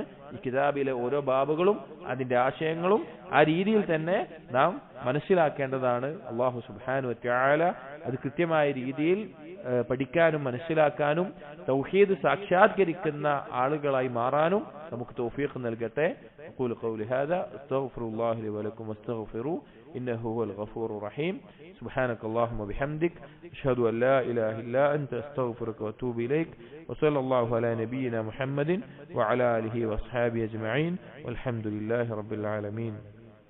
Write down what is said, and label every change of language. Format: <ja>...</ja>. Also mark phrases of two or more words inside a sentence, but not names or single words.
<ml>ഈ കിതാബിലെ ഓരോ ബാബുകളും അതിന്റെ ആശയങ്ങളും ആ രീതിയിൽ തന്നെ നാം മനസ്സിലാക്കേണ്ടതാണ്. അല്ലാഹു</ml> <ar>سبحانه و تعالى</ar> <ml>അത് കൃത്യമായ രീതിയിൽ പഠിക്കാനും മനസ്സിലാക്കാനും തൗഹീദ് സാക്ഷാത്കരിക്കുന്ന ആളുകളായി മാറാനും നമുക്ക് തൗഫീഖ് നൽകട്ടെ.</ml> <ar>أقول قولي هذا أستغفر الله لي ولكم واستغفروه إنه هو الغفور الرحيم. سبحانك اللهم وبحمدك أشهد أن لا إله إلا أنت أستغفرك وأتوب إليك. وصلى الله على نبينا محمد وعلى آله وأصحابه أجمعين والحمد لله رب العالمين.</ar>